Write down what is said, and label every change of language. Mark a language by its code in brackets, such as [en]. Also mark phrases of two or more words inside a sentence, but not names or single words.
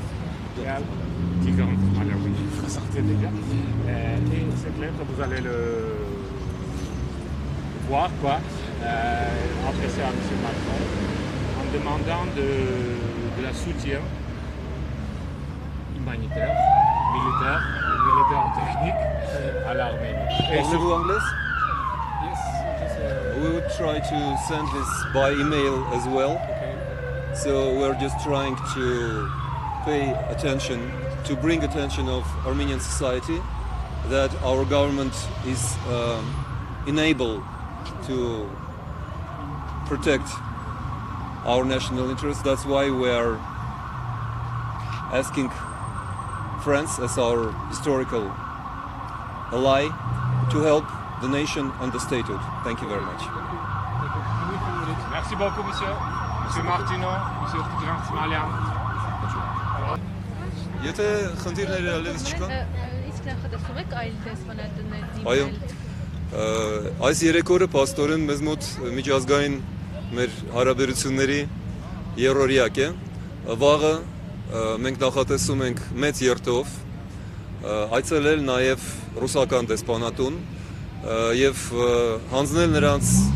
[fr] Alors oui, vous sortez déjà. Et cette lettre, vous allez le voir, quoi, adressée à M. Macron, en demandant de la soutien humanitaire, militaire technique à l'Arménie. Parlez-vous anglais? [en] We would try to send this by email as well. Okay. So we're just trying to pay attention, to bring attention of Armenian society that our government is enabled to protect our national interests. That's why we are asking France as our historical ally to help the nation and the statehood. Thank you very much. [fr] Merci beaucoup, monsieur. Monsieur Martino, monsieur Transmalian. [hy] Եթե խնդիրները ալևս չկան, Իսկ նախատեսում եք այլ դեսպանատներ այո, այս երեք օրը պաստորեն մեզ մոտ միջազգային մեր հարաբերությունների երրորդյակ է։ Վաղը մենք նախատեսում ենք մեծ երթով այցելել նաև ռուսական դեսպանատուն եւ հանձնել նրանց